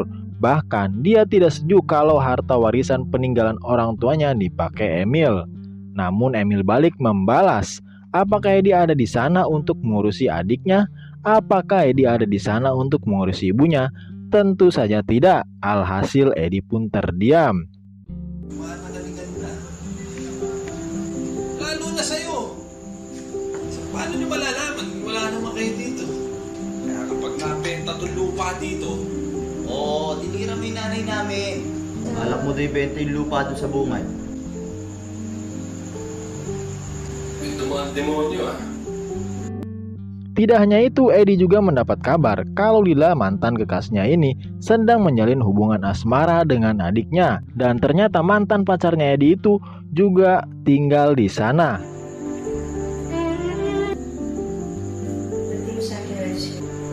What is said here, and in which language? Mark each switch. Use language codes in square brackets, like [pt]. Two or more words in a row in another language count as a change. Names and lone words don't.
[id] Bahkan dia tidak setuju kalau harta warisan peninggalan orang tuanya dipakai Emil. Namun Emil balik membalas, apakah Eddie ada di sana untuk mengurusi adiknya? Apakah Eddie ada di sana untuk mengurusi ibunya? Tentu saja tidak. Alhasil Eddie pun terdiam. [tl] Magalingan na. Lalo na sa'yo. So, paano nyo malalaman? Wala naman kayo dito. Kaya kapag nabenta itong lupa dito, Oo, tinira mo yung nanay namin. Alak mo doon ibenta yung lupa doon sa bungad. ito mga demonyo ah. [id] Tidak hanya itu, Eddie juga mendapat kabar kalau Lila, mantan kekasihnya ini, sedang menjalin hubungan asmara dengan adiknya. Dan ternyata mantan pacarnya Eddie itu juga tinggal di sana. [tl] Ba't mo sa'kin alis ka?